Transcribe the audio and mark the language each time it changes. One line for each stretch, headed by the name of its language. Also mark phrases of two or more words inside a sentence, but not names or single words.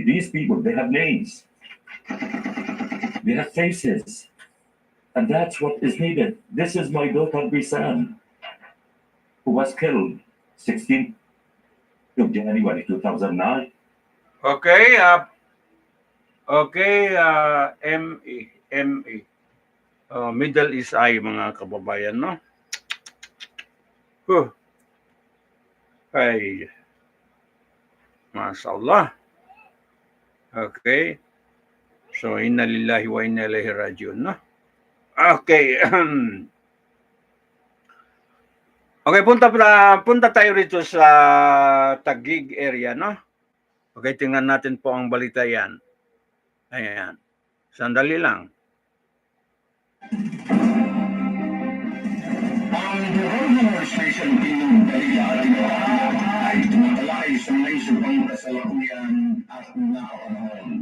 English: These people, they have names, they have faces, and that's what is needed. This is my daughter Bisan, who was killed 16th of January 2009. Okay, ME. Middle East Eye,
Filipino: mga kababayan, no? Huh. Ay, masyaallah. Okay. So,
Arabic: إنا لله وإنا إليه راجعون,
Filipino: no? Okay. Okay, punta tayo rito sa Taguig area, no? Okay, tingnan natin po ang balita yan. Ayan. Sandali lang. Ang Governor Station Team ay tumatalakay sa may subang kasalukuyan at nakapanahon.